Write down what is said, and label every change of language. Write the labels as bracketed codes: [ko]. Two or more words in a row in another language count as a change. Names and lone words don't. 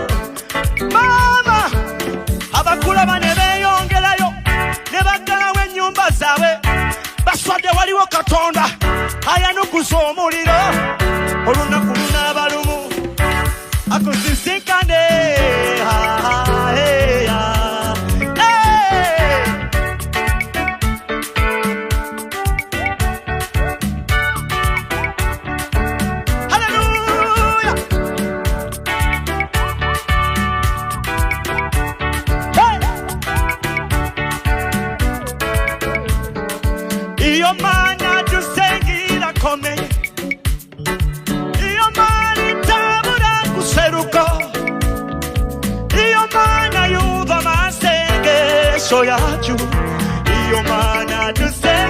[lg] Mama abakulaba ne beeyongerayo, ne baggalawo ennyumba zaabwe. Baswadde waliwo Katonda ayanukuza omuliro. Olunaku lunaaba lumu akuzisinkane. Hallelujah. [rw] Iyo Mana dusenga irakomeye, iyo Mana itabura guseruka, iyo Mana yumva amasengesho yacu, iyo Mana dusenga